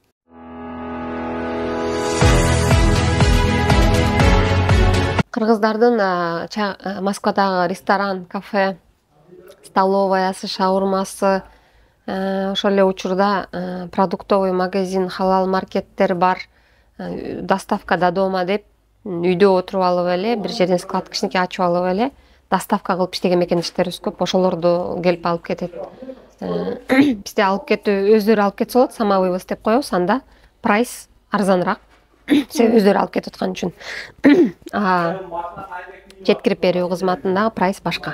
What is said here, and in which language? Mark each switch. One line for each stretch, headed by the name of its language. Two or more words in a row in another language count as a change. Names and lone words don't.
Kyrgyz: Кыргыздардын Москвадагы ресторан, кафе, столоваясы, шаурмасы, Ошол эле учурда
Russian: продуктовый магазин,
Kyrgyz: халал маркеттер бар.
Russian: Доставка до дома
Kyrgyz: деп үйдө отуруп алып эле бир жерден склад кичинекей ачып алып эле доставка кылып иштеген мекендештерибиз көп. Ошолорду келип алып кетет. Бизде алып кетүү өздөрү алып кетсе болот,
Russian: самовый вывоз
Kyrgyz: деп коебуз. Анда прайс арзаныраак. Себеби өздөрү алып кетип аткан үчүн. Жеткирип берүү кызматындагы прайс башка.